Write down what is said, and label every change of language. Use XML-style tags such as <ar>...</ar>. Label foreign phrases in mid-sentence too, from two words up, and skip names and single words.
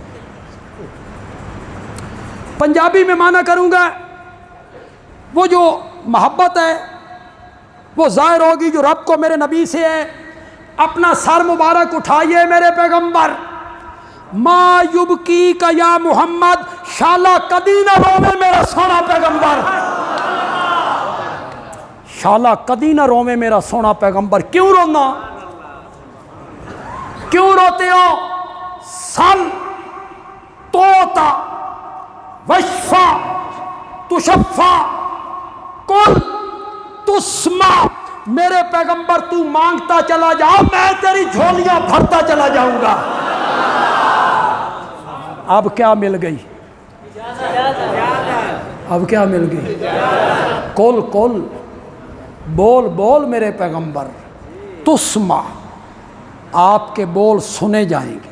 <ur>پنجابی میں معنی کروں گا، وہ جو محبت ہے وہ ظاہر ہوگی جو رب کو میرے نبی سے ہے۔ اپنا سر مبارک اٹھائیے میرے پیغمبر،</ur> <ar>ما یبکیک یا محمد،</ar> <pa>شالا کدی نہ روے میرا سونا پیغمبر، شالا کدی نہ روے میرا سونا پیغمبر۔ کیوں رونا؟</pa> <ur>کیوں روتے ہو؟</ur> <ar>سل توتا وشفا تشفا کل تسمع۔</ar> <ur>میرے پیغمبر تو مانگتا چلا جا، میں تیری جھولیاں بھرتا چلا جاؤں گا۔ اب کیا مل گئی؟ اب کیا مل گئی؟</ur> <ar>کل کل،</ar> <ur>بول بول میرے پیغمبر، تسمع، آپ کے بول سنے جائیں گے۔</ur>